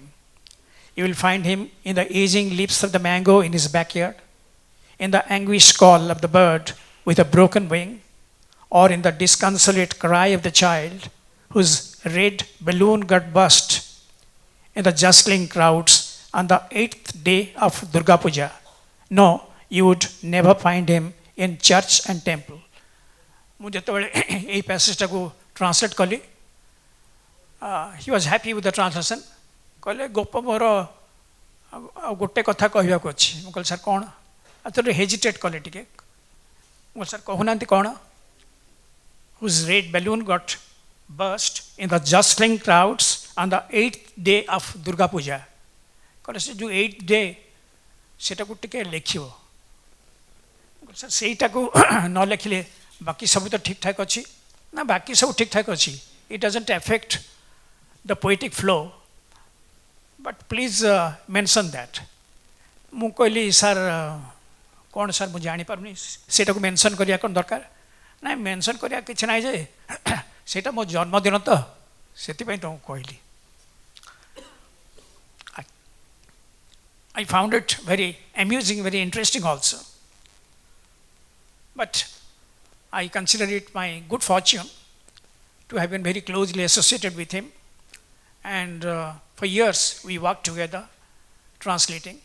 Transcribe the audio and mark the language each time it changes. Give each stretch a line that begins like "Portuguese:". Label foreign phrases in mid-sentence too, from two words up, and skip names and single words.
English: You will find him in the aging leaves of the mango in his backyard, in the anguished call of the bird with a broken wing, or in the disconsolate cry of the child whose red balloon got burst in the jostling crowds on the 8th day of Durga Puja. No, you would never find him in church and temple.
Odia: ମୁଁ ଯେତେବେଳେ ଏହି ପ୍ୟାସେଜଟାକୁ ଟ୍ରାନ୍ସଲେଟ୍ କଲି
English: he was happy with the translation.
Odia: କହିଲେ ଗୋପ ମୋର ଆଉ ଗୋଟେ କଥା କହିବାକୁ ଅଛି. ମୁଁ କହିଲି ସାର୍ କ'ଣ? ଆଉଥରେ ହେଜିଟେଟ୍ କଲେ ଟିକେ. ମୁଁ କହିଲି ସାର୍ କହୁନାହାନ୍ତି କ'ଣ?
English: Whose red balloon got burst in the jostling crowds on the 8th day of Durga Puja. Because the 8th day,
Odia: ସେଟାକୁ ଟିକେ ଲେଖିବ ସାର୍ ସେଇଟାକୁ ନ ଲେଖିଲେ ବାକି ସବୁ ତ ଠିକ୍ଠାକ୍ ଅଛି ନା ବାକି ସବୁ ଠିକ୍ଠାକ୍ ଅଛି
English: it doesn't affect the poetic flow but please mention that
Odia: ମୁଁ କହିଲି ସାର୍ କ'ଣ ସାର୍ ମୁଁ ଜାଣିପାରୁନି ସେଇଟାକୁ ମେନସନ୍ କରିବା କ'ଣ ଦରକାର ନାଇଁ ମେନସନ୍ କରିବା କିଛି ନାହିଁ ଯେ ସେଇଟା ମୋ ଜନ୍ମଦିନ ତ ସେଥିପାଇଁ ତ ମୁଁ କହିଲି
English: I found it very amusing, very interesting also. But I consider it my good fortune to have been very closely associated with him. And for years we worked together translating.